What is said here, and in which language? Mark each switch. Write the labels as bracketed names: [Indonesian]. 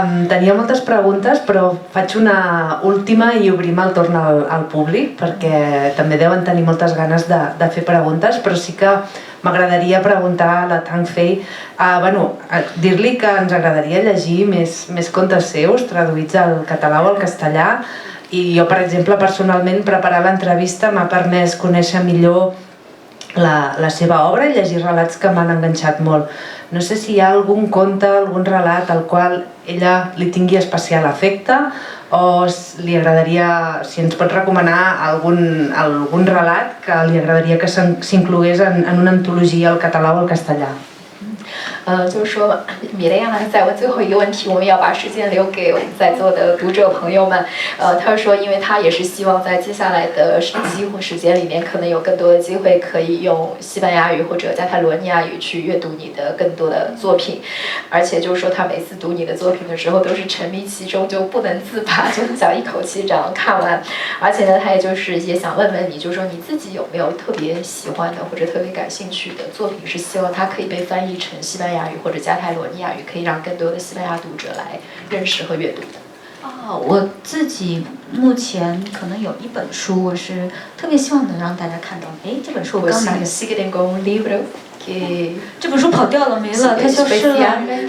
[Catalan] Tenia moltes preguntes, però faig una última i obrim el torn al públic, perquè també deuen tenir moltes ganes de fer preguntes, però sí que m'agradaria preguntar a la Tang Fei, dir-li que ens agradaria llegir més contes seus, traduïts al català o al castellà, i jo, per exemple, personalment, preparar l'entrevista m'ha permès conèixer millor la seva obra i llegir relats que m'han enganxat molt. No sé si hi ha algun conte, algun relat al qual ella li tingui especial afecte o li agradaria, si ens pot recomanar algun relat que li agradaria que s'inclogués en una antologia al català o al castellà. [Chinese] 就是说，米雷亚呢在问最后一个问题，我们要把时间留给我们在座的读者朋友们。他说，因为他也是希望在接下来的机会时间里面，可能有更多的机会可以用西班牙语或者加泰罗尼亚语去阅读你的更多的作品，而且就是说他每次读你的作品的时候都是沉迷其中，就不能自拔，就想一口气这样看完。而且呢，他也想问问你，就是说你自己有没有特别喜欢的或者特别感兴趣的作品，是希望它可以被翻译成西班牙语或者加泰罗尼亚语，可以让更多的西班牙读者来认识和阅读的。我自己目前可能有一本书，我是特别希望能让大家看到。这本书我刚拿的。 [Spanish] Sí que tengo un libro que [Chinese] 这本书跑掉了，没了，它消失了。